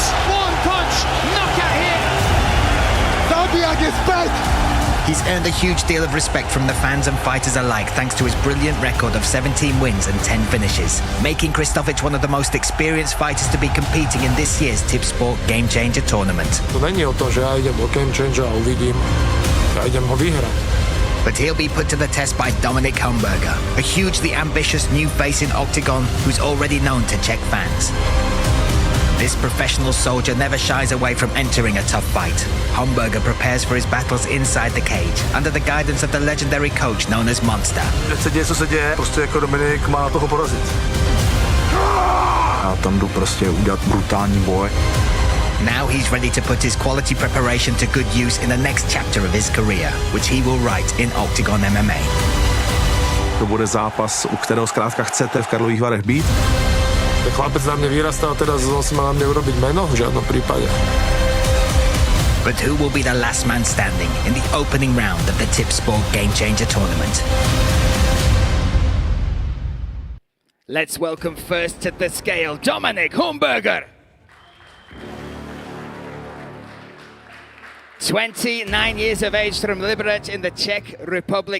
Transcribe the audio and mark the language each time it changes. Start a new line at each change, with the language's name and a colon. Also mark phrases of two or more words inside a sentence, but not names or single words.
English: One punch, knockout hit! Fabian is back! He's earned a huge deal of respect from the fans and fighters alike thanks to his brilliant record of 17 wins and 10 finishes, making KRIŠTOFIČ one of the most experienced fighters to be competing in this year's Tip Sport Game Changer tournament.
Czech: To není o tom, že já idem do Game Changer a uvidím.
Slovak: Já idem ho vyhrať.
English: But he'll be put to the test by Dominik Humburger, a hugely ambitious new face in Octagon who's already known to check fans. This professional soldier never shies away from entering a tough fight. Humburger prepares for his battles inside the cage, under the guidance of the legendary coach known as Monster.
Czech: Teď se děje, co se děje, prostě jako Dominik má toho porazit. Já tam jdu prostě udělat brutální boj.
English: Now he's ready to put his quality preparation to good use in the next chapter of his career, which he will write in Octagon MMA.
Czech: To bude zápas, u kterého zkrátka chcete v Karlových Varech být.
Slovak: Ten chlapec na mě vyrastal, teda zase má na mě urobiť meno, v žádnom prípade.
English: But who will be the last man standing in the opening round of the Tip Sport Game Changer tournament? Let's welcome first to the scale, Dominik Humburger. 29 years of age from Liberec in the Czech Republic.